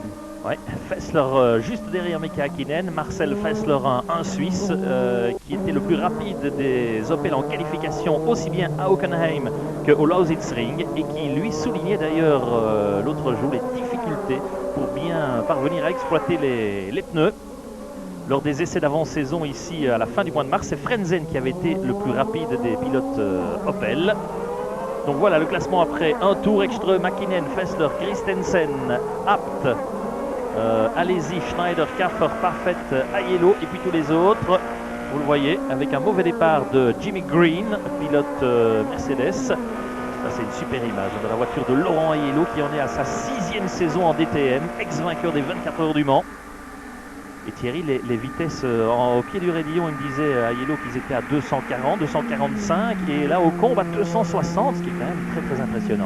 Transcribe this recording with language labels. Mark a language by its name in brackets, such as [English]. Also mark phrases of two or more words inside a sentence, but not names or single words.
[French] Ouais, Fessler juste derrière Mika Häkkinen, Marcel Fessler, un Suisse qui était le plus rapide des Opel en qualification aussi bien à Hockenheim qu'au Lausitzring et qui lui soulignait d'ailleurs l'autre jour les difficultés pour bien parvenir à exploiter les pneus. Lors des essais d'avant-saison ici à la fin du mois de mars, c'est Frenzen qui avait été le plus rapide des pilotes Opel. Donc voilà le classement après un tour: Ekström, Häkkinen, Fessler, Christensen, Abt, Alesi, Schneider, Kaffer, Parfet, Aiello et puis tous les autres. Vous le voyez avec un mauvais départ de Jimmy Green, pilote Mercedes. Ça c'est une super image de la voiture de Laurent Aiello qui en est à sa 6e saison en DTM, ex-vainqueur des 24 heures du Mans. Et Thierry, les vitesses au pied du raidillon, il me disait à Aiello qu'ils étaient à 240, 245 et là au combe à 260, ce qui est quand même très très impressionnant.